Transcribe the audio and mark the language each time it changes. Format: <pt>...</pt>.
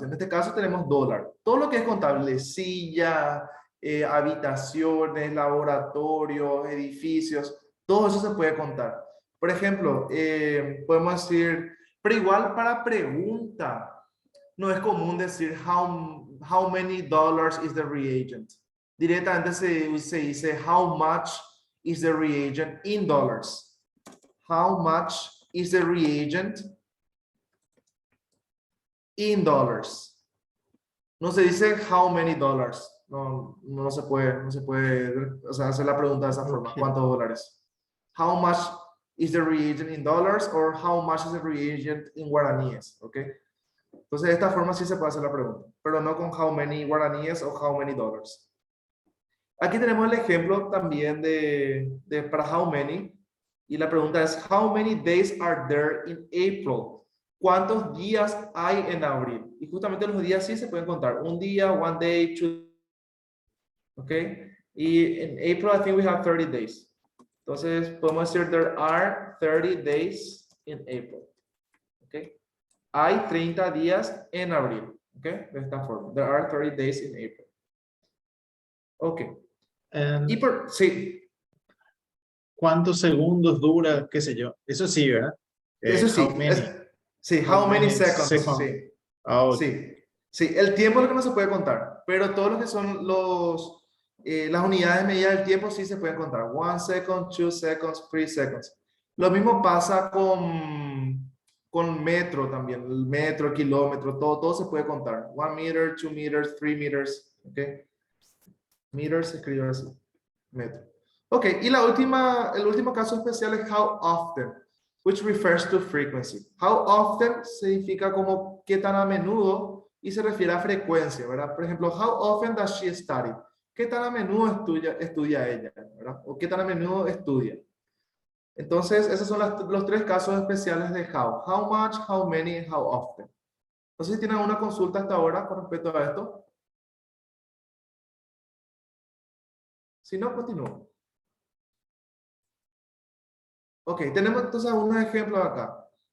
<es>En este caso tenemos dólar. Todo lo que es contable, silla, habitaciones, laboratorios, edificios, todo eso se puede contar. Por ejemplo, podemos decir... Pero igual para pregunta, no es común decir</es> <en>how many dollars is the reagent.</en> <es>Directamente se dice</es> <en>how much is the reagent in dollars. How much is the reagent in dollars.</en> <es>No se dice</es> <en>how many dollars.</en> <es>No se puede, o sea, hacer la pregunta de esa forma. ¿Cuántos dólares?</es> <en>How much is the reagent in dollars or how much is the reagent in guaraníes, ¿ok?</en> <es>Entonces de esta forma sí se puede hacer la pregunta, pero no con</es> <en>how many guaraníes</en> <es>o</es> <en>how many dollars.</en> <es>Aquí tenemos el ejemplo también para</es> <en>how many, y la pregunta es how many days are there in April?</en> <es>¿Cuántos días hay en abril? Y justamente los días sí se pueden contar. Un día,</es> <en>one day, two. ¿Ok?</en> <es>Y en</es> <en>April, I think we have 30 days.</en> <es>Entonces, podemos decir,</es> <en>there are 30 days in April. ¿Ok?</en> <es>Hay 30 días en abril. ¿Ok? De esta forma.</es> <en>There are 30 days in April. Ok.</en> <es>Y por, sí. ¿Cuántos segundos dura, qué sé yo? Eso sí, ¿verdad? Eso sí.</es> <en>How many? Sí, how many seconds. seconds?</en> <es>Sí. Ah, ok. Sí. Sí, el tiempo es lo que no se puede contar, pero todo lo que son las unidades de medida del tiempo sí se pueden contar.</es> <en>1 second, 2 seconds, 3 seconds.</en> <es>Lo mismo pasa con metro también. El metro, el kilómetro, todo se puede contar.</es> <en>1 meter, 2 meters, 3 meters. ¿Ok? Meters</en> <es>se escribe así.</es> <en>Metro. Ok,</en> <es>y el último caso especial es</es> <en>how often, which refers to frequency.</en> <es>How often significa como qué tan a menudo y se refiere a frecuencia, ¿verdad? Por ejemplo,</es> <en>how often does she study?</en> <es>¿Qué tan a menudo estudia ella, ¿verdad? O qué tan a menudo estudia. Entonces, esos son los tres casos especiales de how.</es> <en>How much, how many, and how often.</en> <es>No sé si tienen alguna consulta hasta ahora con respecto a esto. Si no, continúo. Ok, tenemos entonces unos ejemplos acá.</es>